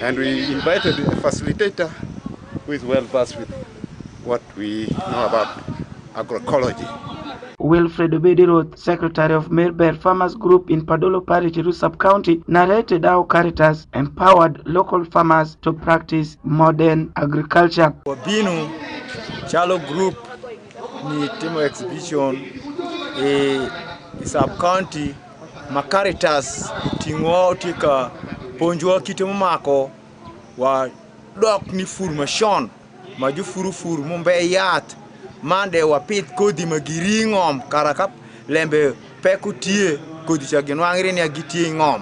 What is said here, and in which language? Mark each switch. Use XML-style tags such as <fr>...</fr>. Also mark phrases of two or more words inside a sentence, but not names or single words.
<en>And we invited a facilitator who is well versed with what we know about agroecology. Wilfred Obedi-Roth, secretary of Melbourne Farmers Group in Padolo Parish, Erusi Sub-County, narrated how Caritas empowered local farmers to practice modern agriculture.</en> <ach>Wabinu Chalo Group ni timo exhibition Sub-County ma Caritas tingwa tika ponjwa kitemo mako wa dok ni formation maju furu mumbe yat mande wapit kodi magiri ngom karakap lembe pekutie kodi chagenwangri ni agitie ngom.</ach>